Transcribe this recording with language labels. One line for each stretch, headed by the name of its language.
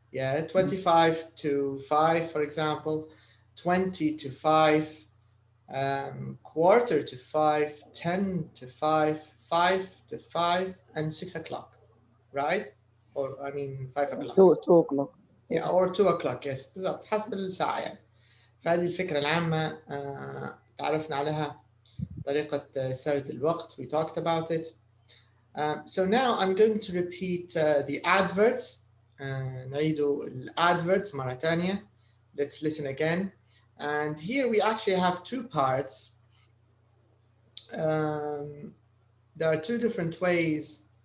English: Yeah, 25 to 5, for example, 20 to 5, quarter to 5, 10 to 5, 5 to 5, and 6 o'clock, right? Or I mean 5 o'clock. 2 o'clock. Yeah, or 2 o'clock, yes,
Arabic: بالضبط حسب الساعة يعني. فهذه الفكرة العامة تعرفنا عليها طريقة سرد الوقت.
English: We talked about it. So now I'm going to repeat the adverts.
Arabic: نعيد الادverts مرة ثانية.
English: Let's listen again. And here we actually have 2 parts. There are 2 different ways.